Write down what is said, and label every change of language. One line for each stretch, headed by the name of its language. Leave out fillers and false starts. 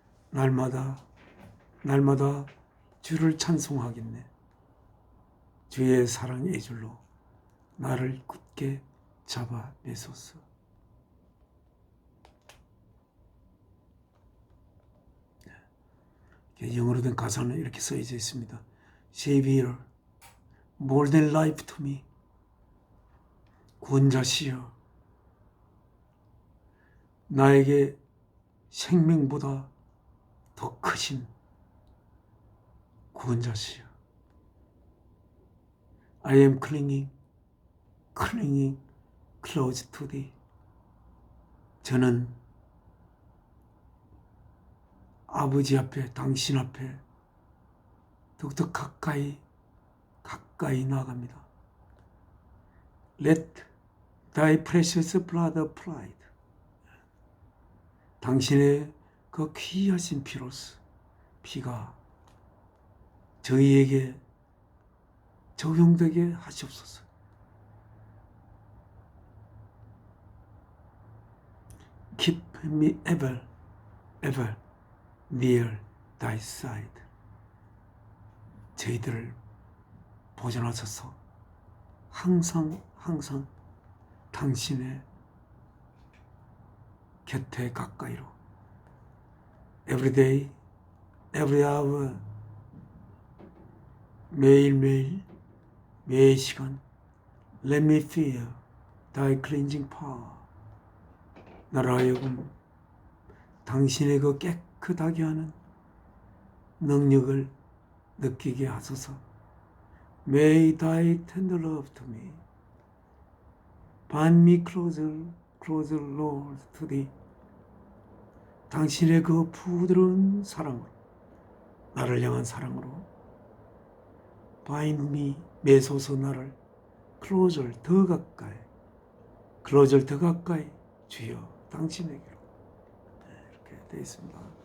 Korean: 날마다 주를 찬송하겠네. 주의 사랑의 애줄로 나를 굳게 잡아내소서. 영어로 된 가사는 이렇게 써져 있습니다.
English: Savior, more than life to me.
Korean: 구원자시여, 나에게 생명보다 더 크신 구원자시여.
English: I am clinging close to thee.
Korean: 저는 아버지 앞에, 당신 앞에 더욱더 가까이 나아갑니다.
English: Let thy precious blood applied.
Korean: 당신의 그 귀하신 피가 저희에게 적용되게 하시옵소서.
English: Keep me ever near thy side.
Korean: 저희들을 보존하셔서 항상 당신의 곁에 가까이로
English: every day, every hour,
Korean: 매일 시간
English: let me feel thy cleansing power.
Korean: 나를 하여금 당신의 그 깨끗하게 하는 능력을 느끼게 하소서.
English: May thy tender love to me bind me closer Lord to thee.
Korean: 당신의 그 부드러운 사랑으로, 나를 향한 사랑으로
English: bind me,
Korean: 매소서 나를
English: closer,
Korean: 더 가까이 주여 당신에게로. 이렇게 되어 있습니다.